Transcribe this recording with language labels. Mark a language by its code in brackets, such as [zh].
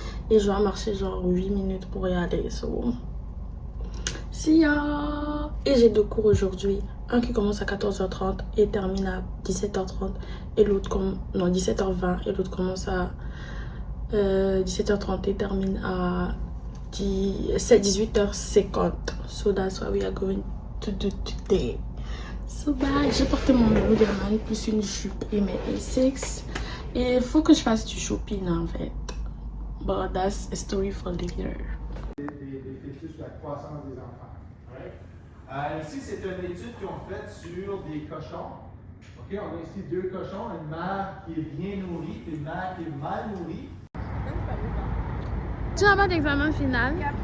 [fr] Et je dois marcher genre 8 minutes pour y aller. [en] So, see ya. [fr] Et j'ai deux cours aujourd'hui. Un qui commence à 14h30 et termine à 17h30. Et l'autre, non, 17h20. Et l'autre commence à 17h30 et termine à 18h50. [en] So that's what we are going to do today. So bye. [fr] J'ai porté mon Lululemon plus une jupe et mes A6. Et il faut que je fasse du shopping en fait. [en] But that's a story for later. [fr] Des fœtus sur la croissance des enfants. Ici, c'est une étude qu'ils ont faite sur des cochons. Okay, on a ici 2 cochons, une mère qui est bien nourrie et une mère qui est mal nourrie. Tu n'as pas d'examen final?